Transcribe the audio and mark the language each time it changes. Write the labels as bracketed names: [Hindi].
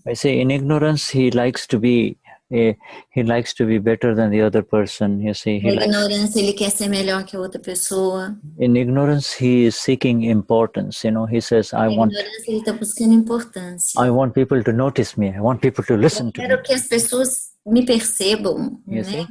[English] I say, in ignorance, he likes to be better than the other person, you see. [Portuguese] Na ignorância, ele quer ser melhor que a outra pessoa. [English] In ignorance, he is seeking importance, he says, [Portuguese] ele está buscando importância. [English] I want people to notice me, I want people to listen to me. [Portuguese] Eu quero que as pessoas me percebam, né?